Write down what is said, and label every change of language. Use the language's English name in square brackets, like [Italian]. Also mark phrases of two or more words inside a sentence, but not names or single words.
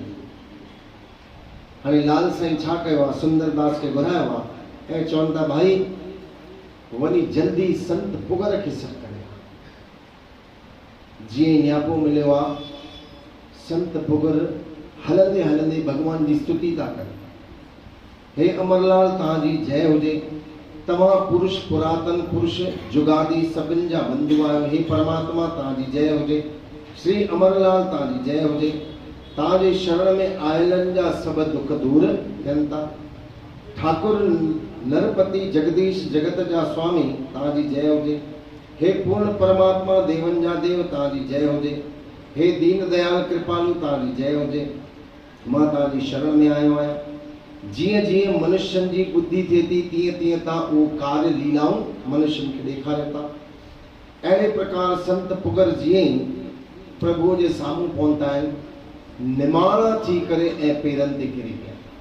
[Sindhi] हाणे लाल साईं छा कयो आहे, सुंदरदास खे घुरायो आहे ऐं चवनि था भाई वञी जल्दी संत पुगर खे सॾु करे। जीअं न्यापो मिलियो आहे, संत पुगर हलंदे हलंदे भगवान जी स्तुति था कनि। हे अमरलाल तव्हांजी जय हुजे, तव्हां पुरुष पुरातन पुरुष जुगादी सभिनि जा बंधु आहियो। हे परमात्मा तव्हांजी जय हुजे, श्री अमरलाल तव्हांजी जय हुजे। तव्हांजे शरण में आयलनि जा सभु दुख दूर थियनि था। ठाकुर नरपति जगदीश जगत जा स्वामी तव्हांजी जय हुजे। हे पूर्ण परमात्मा देवन जा देव तव्हांजी जय हुजे। हे दीन दयाल कृपालु तव्हांजी जय हुजे। मां तव्हांजी शरण में आयो आहियां। जीअं जीअं मनुष्यनि जी बुद्धि थिए थी तीअं तीअं तव्हां उहो कार्य लीलाऊं मनुष्यनि खे ॾेखारियो था। अहिड़े प्रकार संत पुगर जीअं ई प्रभुअ जे साम्हूं पहुता आहिनि, निमाणा थी करे ऐं पेरनि ते किरी पिया।